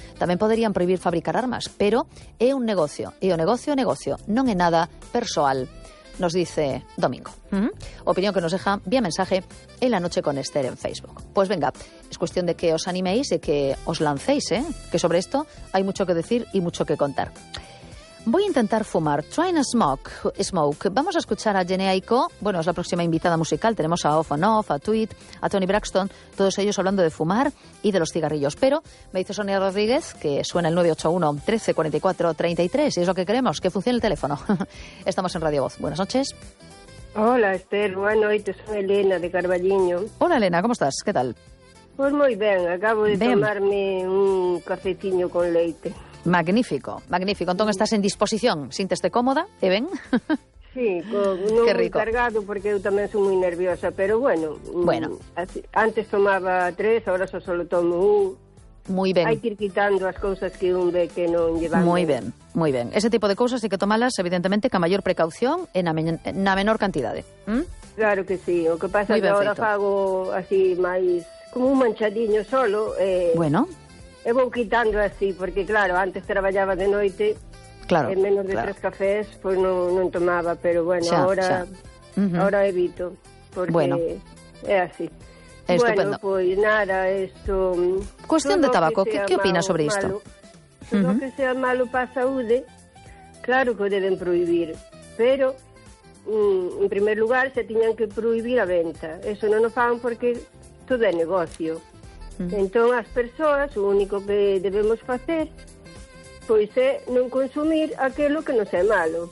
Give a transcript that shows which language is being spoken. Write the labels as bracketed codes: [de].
[gl] Tamén poderían prohibir fabricar armas, pero é un negocio, e o negocio é negocio, non é nada persoal, nos dice Domingo. [es] Opinión que nos deja vía mensaje en La Noche con Esther en Facebook. Pues venga, es cuestión de que os animéis y que os lancéis, ¿eh? Que sobre esto hay mucho que decir y mucho que contar. Voy a intentar fumar. Try and smoke. Vamos a escuchar a Jhené Aiko. Bueno, es la próxima invitada musical. Tenemos a Off and Off, a Tweet, a Tony Braxton, todos ellos hablando de fumar y de los cigarrillos. Pero me dice Sonia Rodríguez que suena el 981 13 44 33 y es lo que queremos, que funcione el teléfono. Estamos en Radio Voz. Buenas noches. Hola, Esther. Bueno, hoy te soy Elena de Carballiño. Hola, Elena. ¿Cómo estás? ¿Qué tal? Pues muy bien. Acabo de tomarme un cafecito con leite. Magnífico, magnífico. [gl] Entón estás en disposición, sinteste cómoda, e ben? Sí, non moi cargado, porque eu tamén sou moi nerviosa, pero bueno. Bueno. Así, antes tomaba tres, agora só solo tomo un. Moi ben. Hai que ir quitando as cousas que un ve que non llevan. Moi ben, moi ben. Ese tipo de cousas hai que tomalas, evidentemente, ca maior precaución e na menor cantidade. Claro que sí, o que pasa que agora fago así máis, como un manchadiño solo. Bueno. E vou quitando así, porque claro, antes traballaba de noite, claro, e menos de claro. Tres cafés, pois non tomaba, pero bueno, xa, ahora, xa. Ahora evito, porque bueno. É así. Estupendo. Bueno, pois nada, isto... Cuestión de tabaco, que opinas sobre isto? Todo que sea malo para a saúde, claro que o deben prohibir, pero... en primer lugar, se tiñan que prohibir a venta. Eso non o fan porque todo é negocio. Entón, as persoas, o único que debemos facer, pois é non consumir aquilo que non é malo.